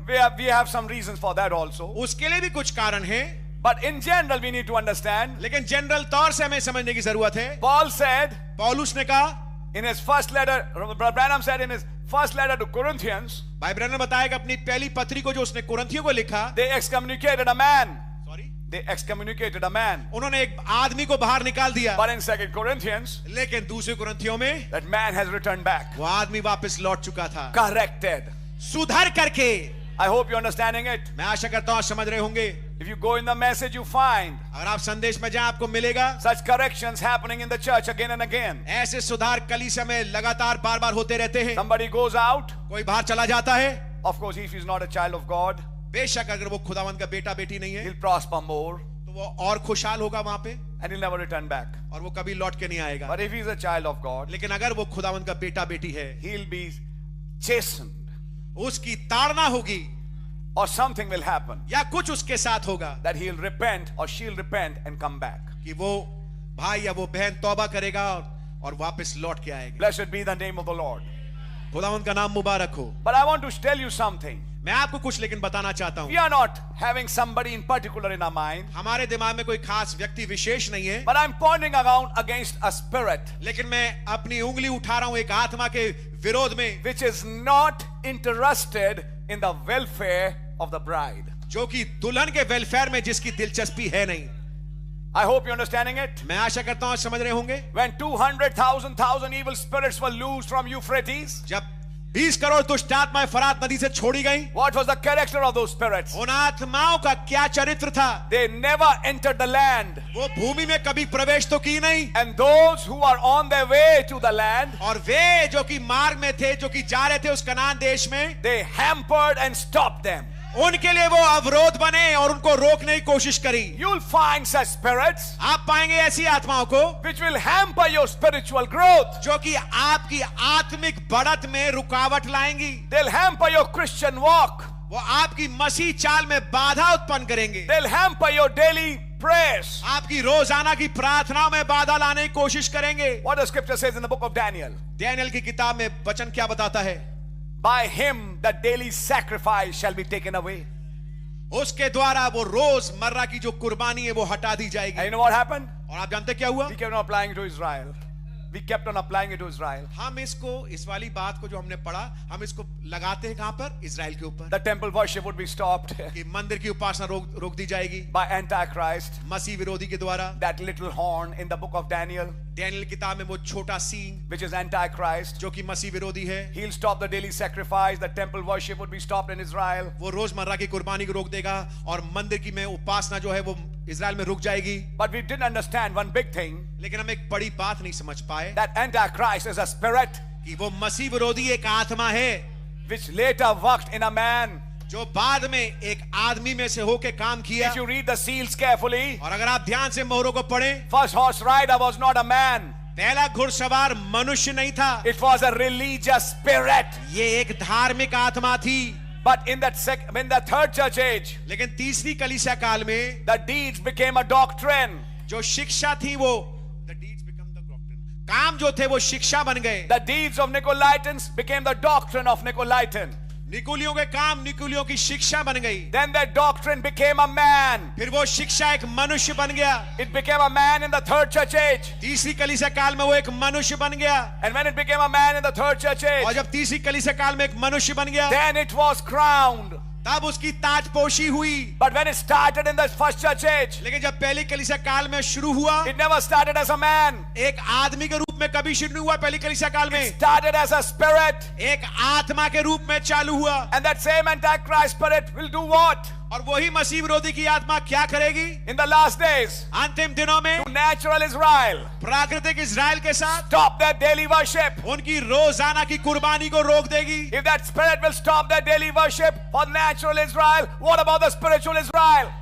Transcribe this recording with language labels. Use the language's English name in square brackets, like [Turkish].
[English] We have some reasons for that also. [Hindi] उसके लिए भी कुछ कारण हैं। [English] But in general, we need to understand. [Hindi] लेकिन जनरल तौर से हमें समझने की जरूरत है। [English] Paul said [Hindi] पौलुस ने कहा, [English] in his first letter, Brother Branham said in his first letter to Corinthians, [Hindi] भाई ब्रैनम ने बताया कि अपनी पहली पत्री को जो उसने कुरिन्थियों को लिखा, [English] they excommunicated a man. Sorry, They excommunicated a man. [Hindi] उन्होंने एक आदमी को बाहर निकाल दिया। [English] But in 2 Corinthians, [Hindi] लेकिन दूसरे कुरिन्थियों में [English] that man has returned back, [Hindi] वो आदमी वापस लौट चुका था, [English] corrected. [Hindi] सुधर करके। [English] I hope you're understanding it. [Hindi] मैं आशा करता हूं आप समझ रहे होंगे। [English] If you go in the message, you find [Hindi] अगर आप संदेश में जाएं आपको मिलेगा [English] such corrections happening in the church again and again. [Hindi] ऐसे सुधार कलीसिया में लगातार बार बार होते रहते हैं। [English] Somebody goes out. [Hindi] कोई बाहर चला जाता है, [English] Of course, if he's not a child of God, [Hindi] बेशक अगर वो खुदावंद का बेटा बेटी नहीं है [English] he'll prosper more [Hindi] तो वो और खुशहाल होगा वहां पे, [English] and he'll never return back. [Hindi] और वो कभी लौट के नहीं आएगा। [English] But if he's a child of God, [Hindi] लेकिन अगर वो खुदावंद का बेटा बेटी है, [English] he'll be chastened [Hindi] उसकी ताड़ना होगी [English] or something will happen [Hindi] या कुछ उसके साथ होगा [English] that he'll repent or she'll repent and come back. [Hindi] कि वो भाई या वो बहन तौबा करेगा और वापस लौट के आएगा। [English] Blessed be the name of the Lord. [Hindi] खुदावंद का नाम मुबारक हो। [English] But I want to tell you something. [Hindi] मैं आपको कुछ लेकिन बताना चाहता [English] We [Hindi] हूं। [English] are not having somebody in particular in our mind, [Hindi] हमारे दिमाग में कोई खास व्यक्ति विशेष नहीं है, [English] but I'm pointing around against a spirit [Hindi] लेकिन मैं अपनी उंगली उठा रहा हूं एक आत्मा के विरोध में, [English] which is not interested in the welfare of the bride. [Hindi] जो कि दुल्हन के वेलफेयर में जिसकी दिलचस्पी है नहीं। [English] I hope you're understanding it. [Hindi] मैं आशा करता हूं आप समझ रहे होंगे। [English] When 200,000 evil spirits were loosed from Euphrates, [Hindi] जब 20 करोड़ दुष्ट आत्माएं फरात नदी से छोड़ी गई, [English] what was the character of those spirits? [Hindi] उन आत्माओं का क्या चरित्र था? [English] They never entered the land. [Hindi] वो भूमि में कभी प्रवेश तो की नहीं, [English] And those who are on their way to the land, [Hindi] और वे जो कि मार्ग में थे, जो कि जा रहे थे उस कनान देश में, [English] they hampered and stopped them. [Hindi] उनके लिए वो अवरोध बने और उनको रोकने की कोशिश करी। [English] You'll find such spirits [Hindi] आप पाएंगे ऐसी आत्माओं को [English] which will hamper your spiritual growth. [Hindi] जो कि आपकी आत्मिक बढ़त में रुकावट लाएंगी। [English] They'll hamper your Christian walk. [Hindi] वो आपकी मसीह चाल में बाधा उत्पन्न करेंगे। [English] They'll hamper your daily prayers. [Hindi] आपकी रोजाना की प्रार्थनाओं में बाधा लाने की कोशिश करेंगे। [English] What the scripture says in the book of Daniel. [Hindi] Daniel की किताब में वचन क्या बताता है? [English] By him the daily sacrifice shall be taken away. [Hindi] उसके द्वारा वो रोज मर्रा की जो कुर्बानी है वो हटा दी [English] And [Hindi] जाएगी। [English] you know what happened? [Hindi] और आप जानते क्या हुआ? [English] We kept on applying it to Israel. We kept on applying it to Israel. [Hindi] हम इसको, इस वाली बात को जो हमने पढ़ा, हम इसको लगाते हैं कहां पर? इजराइल के ऊपर। [English] The temple worship would be stopped [Hindi] कि मंदिर की उपासना रोक दी जाएगी [English] by Antichrist. [Hindi] मसीह विरोधी के द्वारा। [English] That little horn in the book of Daniel, [Hindi] Daniel की किताब में वो छोटा सींग [English] which is Antichrist, [Hindi] जो कि मसीह विरोधी है, [English] he'll stop the daily sacrifice. The temple worship would be stopped in Israel. [Hindi] वो रोजमर्रा की कुर्बानी को रोक देगा और मंदिर की में उपासना जो है वो इजराइल में रुक जाएगी। [English] But we didn't understand one big thing, [Hindi] लेकिन हम एक बड़ी बात नहीं समझ पाए [English] that Antichrist is a spirit [Hindi] कि वो मसीह विरोधी एक आत्मा है [English] which later worked in a man. [Hindi] जो बाद में एक आदमी में से होके काम किया। [English] If you read the seals carefully, [Hindi] और अगर आप ध्यान से मोहरों को पढ़ें, [English] first horse rider was not a man. [Hindi] पहला घुड़सवार मनुष्य नहीं था, [English] It was a religious spirit. [Hindi] ये एक धार्मिक आत्मा थी। [English] But in that in the third church age, [Hindi] लेकिन तीसरी कलीसिया काल में [English] the deeds became a doctrine. [Hindi] जो शिक्षा थी वो [English] the deeds become the doctrine, [Hindi] काम जो थे वो शिक्षा बन गए। [English] The deeds of Nicolaitans became the doctrine of Nicolaitan. [Hindi] निकुलियों के काम निकुलियों की शिक्षा बन गई। [English] Then that doctrine became a man. [Hindi] फिर वो शिक्षा एक मनुष्य बन गया। [English] It became a man in the third church age. [Hindi] तीसरी कलीसिया काल में वो एक मनुष्य बन गया। [English] And when it became a man in the third church [Hindi] और [English] age, [Hindi] जब तीसरी कलीसिया काल में एक मनुष्य बन गया, [English] then it was crowned. [Hindi] तब उसकी ताजपोशी हुई। [English] But when it started in the first church age, [Hindi] लेकिन जब पहली कलीसिया काल में शुरू हुआ, [English] it never started as a man. [Hindi] एक आदमी के रूप में कभी शुरू नहीं हुआ। पहली कलीसिया काल में [English] It started as a spirit. [Hindi] एक आत्मा के रूप में चालू हुआ। [English] And that same Antichrist spirit will do what? [Hindi] और वही मसीह विरोधी की आत्मा क्या करेगी [English] in the last days? [Hindi] अंतिम दिनों में [English] To natural Israel. [Hindi] प्राकृतिक इज़राइल के साथ [English] Stop their daily worship. [Hindi] उनकी रोजाना की कुर्बानी को रोक देगी। [English] If that spirit will stop their daily worship for natural Israel, what about the spiritual Israel?